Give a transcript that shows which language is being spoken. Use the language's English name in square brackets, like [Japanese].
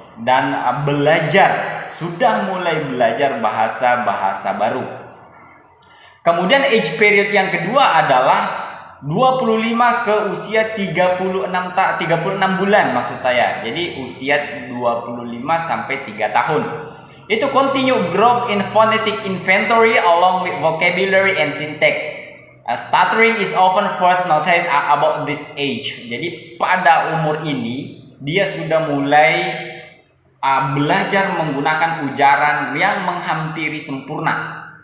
[Indonesian] Dan sudah mulai belajar bahasa-bahasa baru. Kemudian age period yang kedua adalah 25 ke usia 36 bulan maksud saya. Jadi usia 25 sampai 3 tahun. [English] Itu continue growth in phonetic inventory along with vocabulary and syntax. Stuttering is often first noticed about this age. [Indonesian] Jadi pada umur ini dia sudah mulai belajar menggunakan ujaran yang menghampiri sempurna.